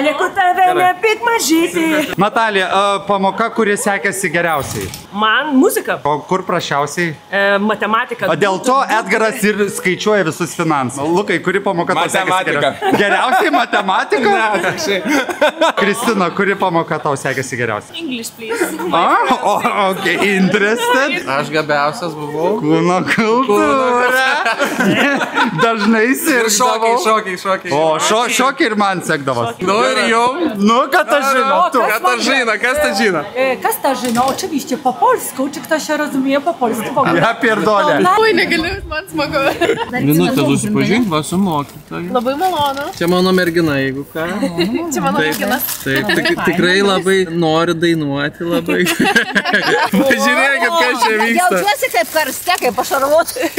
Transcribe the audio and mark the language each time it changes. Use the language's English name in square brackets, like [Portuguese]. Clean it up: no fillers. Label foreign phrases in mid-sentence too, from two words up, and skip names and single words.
[Lithuanian] Natalija, pamoka, kuri sekėsi geriausiai? Man muzika. O kur prašiausiai? Matematika. O dėl to Edgaras ir skaičiuoja visus finansus. Lukai, kuri pamoka tau sekėsi geriausiai? Geriausiai matematika? Ne, tikrai. Kristina, kuri pamoka tau sekėsi geriausiai? [English] English, please. Ok, interested. [Lithuanian] Aš gabiausias buvau. Kūno kultūra. Dažnai sirgdavau. Šokiai. O, šokiai ir man sekdavos. Nu ir jau. Nu, Katažina. Katažina. Katažina, [Polish] oczywiście po polsku. Czy ktoś się rozumie po polsku? Ja pierdolę. [Lithuanian] Oi, negaliu, man smagu. Minutę susipažink, va su mokytoju. Labai malonu. Čia mano mergina, jeigu ką. Čia mano mergina. Taip, tikrai labai nori dainuoti labai. Pažiūrėkit, kas čia vyksta. Jaučiuosi kaip karste, kaip pašarvoti.